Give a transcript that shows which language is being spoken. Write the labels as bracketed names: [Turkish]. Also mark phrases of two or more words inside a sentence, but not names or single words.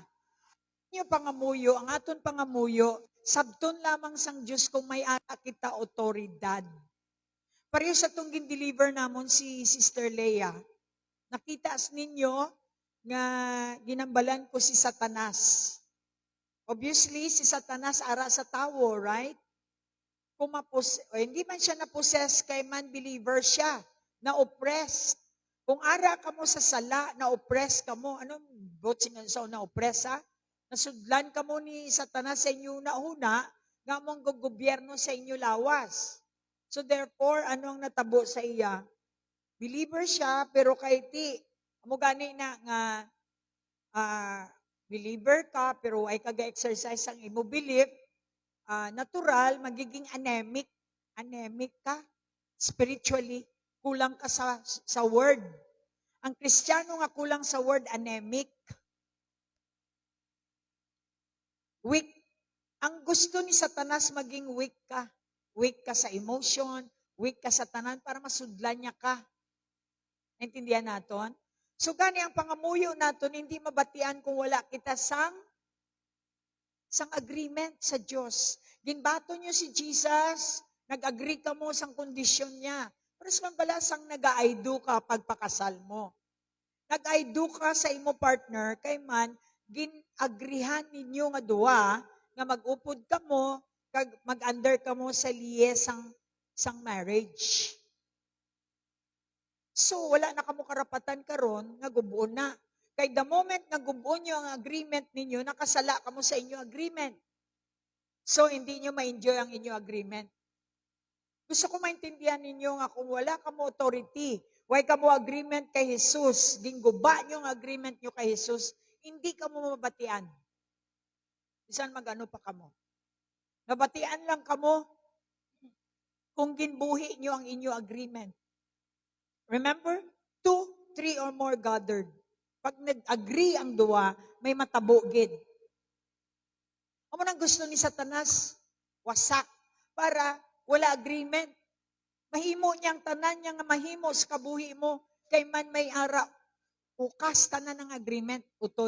[Hiligaynon] Inyo pangamuyo, ang aton pangamuyo, sabton lamang sang Diyos kung may ara kita otoridad. Pareho sa itong gin-deliver namon si Sister Leia, nakita ninyo nga ginambalan ko si Satanas. Obviously, si Satanas ara sa tao, right? Kung hindi man siya na-possess, kay man believer siya, na-oppressed. Kung ara ka mo sa sala, na-oppress ka mo, anong botsing sa na-oppress ha? Nasudlan ka mo ni Satanas sa inyo nauna, nga mong gobyerno sa inyo lawas. [English] So therefore, [Hiligaynon] ano ang natabo sa iya? Believer siya, pero kay ti, amo gani na nga, believer ka, pero ay kaga-exercise ang imo belief, natural, [Filipino] magiging anemic. [Hiligaynon] Anemic ka. Spiritually, kulang ka sa word. Ang Kristiyano nga kulang sa word, anemic. Weak. Ang gusto ni Satanas maging weak ka. Weak ka sa emotion, weak ka sa tanan para masudlan niya ka. Naintindihan naton? So gani ang pangamuyo naton hindi mabatian kung wala kita sang agreement sa Dios. Ginbato niyo si Jesus, nag-agree ka mo sang kondisyon niya. Pero sa balasang nag-aido ka pagpakasal mo. Nag-aido ka sa imo partner kay man gin-agrihan ninyo nga duwa nga mag-upod ka mo kag mag-under ka mo sa liyes sang marriage. So, wala na kamo karapatan karon nga gubuon na. Kay [English] the moment [Hiligaynon] nga gubuon nyo ang agreement ninyo, nakasala kamo sa inyo agreement. So, hindi nyo ma-enjoy ang inyo agreement. Gusto ko maintindihan ninyo nga kung wala kamo authority, why kamo agreement kay Jesus, gingguba nyo ang agreement nyo kay Jesus, hindi kamo mabatian. Bisan magano pa kamo. Nabatian lang kamo kung ginbuhi nyo ang inyo agreement. [English] Remember? 2, 3 or more gathered. [Hiligaynon] Pag nag-agree ang duwa, may matabogid. Amo nang gusto ni Satanas, wasak, para wala agreement. Mahimo niyang tanan niya nga mahimo sa kabuhi mo, kay man may ara, ukas tanan ng agreement, utod.